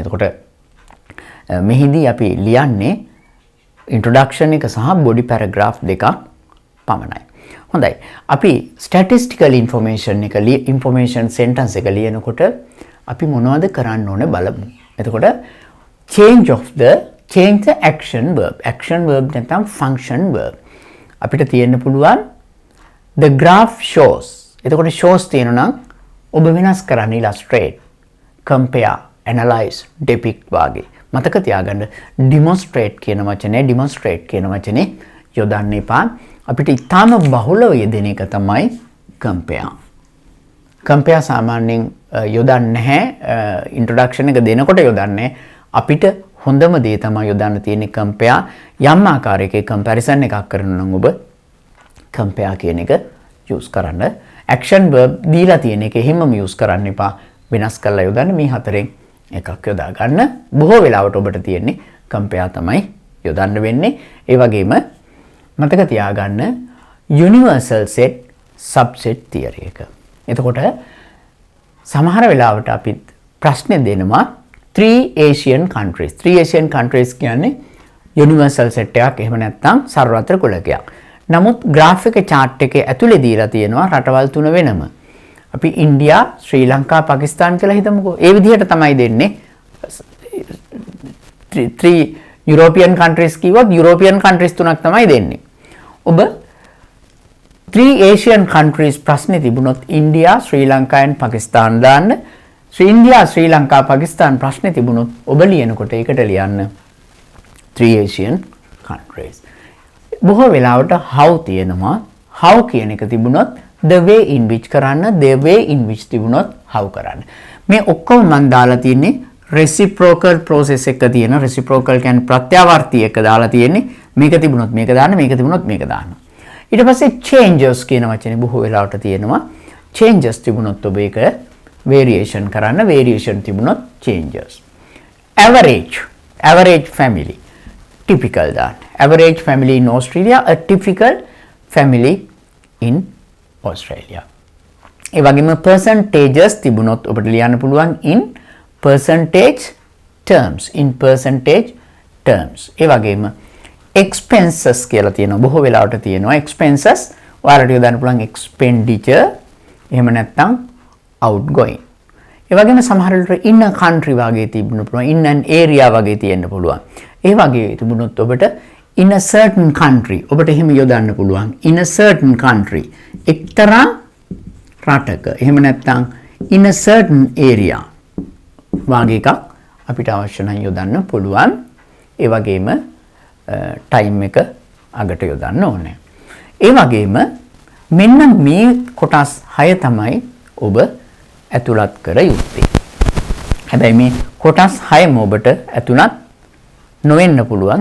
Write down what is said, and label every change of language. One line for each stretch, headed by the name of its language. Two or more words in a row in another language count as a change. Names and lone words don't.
Sinhala: එතකොට මෙහිදී අපි ලියන්නේ introduction එක සහ
English: body paragraph
Sinhala: දෙකක් පමණයි. හොඳයි. අපි
English: statistical information
Sinhala: එක
English: information sentence
Sinhala: එක ලියනකොට අපි මොනවද කරන්න ඕනේ බලමු.
English: එතකොට change the action verb නැත්නම් function verb.
Sinhala: අපිට තියෙන්න පුළුවන්
English: the graph shows.
Sinhala: එතකොට shows තියෙනවා නම් ඔබ වෙනස් කරන්න
English: illustrate, compare, analyze, depict
Sinhala: වාගේ. මතක තියාගන්න demonstrate කියන වචනේ යොදන්න එපා. අපිට ඊටාම බහුලව යෙදෙන එක තමයි compare. compare සාමාන්‍යයෙන් යොදන්නේ නැහැ. introduction එක දෙනකොට යොදන්නේ. අපිට හොඳම දේ තමයි යොදන්න තියෙන්නේ compare. යම් ආකාරයක comparison එකක් කරනවා නම් ඔබ compare කියන එක use කරන්න.
English: action verb
Sinhala: දීලා තියෙන එක එහෙමම use කරන්න එපා. වෙනස් කරලා යොදන්න. මේ හතරෙන් එකක් යොදා ගන්න. බොහෝ වෙලාවට ඔබට තියෙන්නේ compare තමයි යොදන්න වෙන්නේ. ඒ වගේම මතක තියාගන්න
English: universal set subset theory
Sinhala: එක. එතකොට සමහර වෙලාවට අපි ප්‍රශ්න දෙනවා
English: 3 Asian countries
Sinhala: කියන්නේ
English: universal set
Sinhala: එකක්. එහෙම නැත්නම් සර්වත්‍ර කුලකයක්. නමුත් graph එකේ chart එකේ ඇතුලේ දීලා තියෙනවා රටවල් 3 වෙනම. අපි ඉන්දියා, ශ්‍රී ලංකා, පාකිස්තාන් කියලා හිතමුකෝ. ඒ විදිහට තමයි දෙන්නේ.
English: 3 European countries
Sinhala: කිව්වොත්
English: European countries
Sinhala: තුනක් තමයි දෙන්නේ. ඔබ
English: 3 Asian countries
Sinhala: ප්‍රශ්නේ තිබුණොත් ඉන්දියා, ශ්‍රී ලංකා and පාකිස්තාන් දාන්න. ඉන්දියා, ශ්‍රී ලංකා, පාකිස්තාන් ප්‍රශ්නේ තිබුණොත් ඔබ ලියනකොට ඒකට ලියන්න
English: 3 Asian countries.
Sinhala: බොහෝ වෙලාවට how තියෙනවා. how කියන එක තිබුණොත්
English: the way in which
Sinhala: කරන්න,
English: the way in which
Sinhala: තිබුණොත් how කරන්න. මේ ඔක්කොම මම දාලා තියෙන්නේ
English: reciprocal process
Sinhala: එක තියෙන reciprocal කියන්නේ ප්‍රත්‍යාවර්ති එක දාලා තියෙන්නේ. මේක තිබුණොත් මේක දාන්න, මේක තිබුණොත් මේක දාන්න. ඊට පස්සේ changes කියන වචනේ බොහෝ වෙලාවට තියෙනවා. changes තිබුණොත් ඔබ ඒක variation කරන්න, variation තිබුණොත් changes.
English: average family typical දාන්න. average family in Australia, a typical family in Australia.
Sinhala: ඒ වගේම percentages තිබුණොත් ඔබට ලියන්න පුළුවන්
English: in percentage terms.
Sinhala: ඒ වගේම expenses කියලා තියෙනවා. බොහෝ වෙලාවට තියෙනවා expenses. ඔයාලට යොදන්න පුළුවන් expenditure. එහෙම නැත්නම් outgoing. ඒ වගේම සමහර වෙලාවට
English: in a country
Sinhala: වගේ තිබුණ පුළුවන්.
English: in an area
Sinhala: වගේ තියෙන්න පුළුවන්. ඒ වගේ තිබුණොත් ඔබට
English: in a certain country
Sinhala: ඔබට එහෙම යොදන්න පුළුවන්.
English: in a certain country
Sinhala: එක්තරා රටක. එහෙම නැත්නම්
English: in a certain area
Sinhala: වගේ එකක් අපිට අවශ්‍ය නම් යොදන්න පුළුවන්. ඒ වගේම time එක අගට යොදන්න ඕනේ. ඒ වගේම මෙන්න මේ කොටස් 6 තමයි ඔබ ඇතුළත් කර යුත්තේ. හැබැයි මේ කොටස් 6ම ඔබට ඇතුළත් නොවෙන්න පුළුවන්.